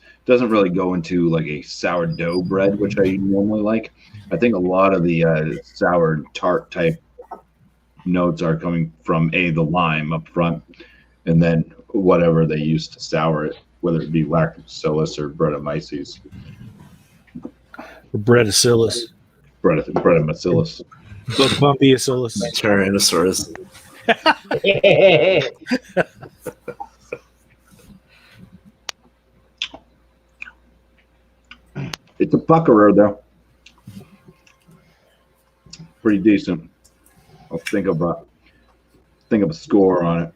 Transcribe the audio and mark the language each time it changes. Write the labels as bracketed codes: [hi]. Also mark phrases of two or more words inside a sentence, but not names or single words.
[en] Doesn't really go into like a sourdough bread, which I normally like. I think a lot of the sour tart type notes are coming from the lime up front, and then whatever they use to sour it, whether it be lactobacillus or Brettanomyces. Brettanomyces. Brettanomyces. Bumpyacillus. Tyrannosaurus. It's a puckerer though. Pretty decent. I'll think of a score on it.